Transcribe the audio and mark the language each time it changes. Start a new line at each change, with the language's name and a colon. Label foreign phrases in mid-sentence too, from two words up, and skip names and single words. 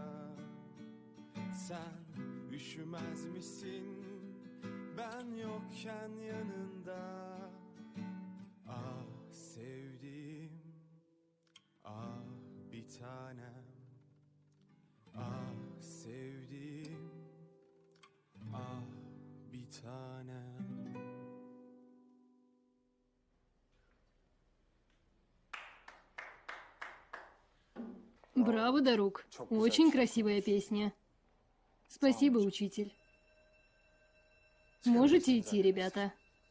Turkish: Sen üşümez misin ben yokken yanında? Ah sevdiğim, ah bir tanem. Ah sevdiğim, ah bir tanem.
Russian: Браво, Дарук. Очень красивая песня. Спасибо, учитель. Можете идти, ребята.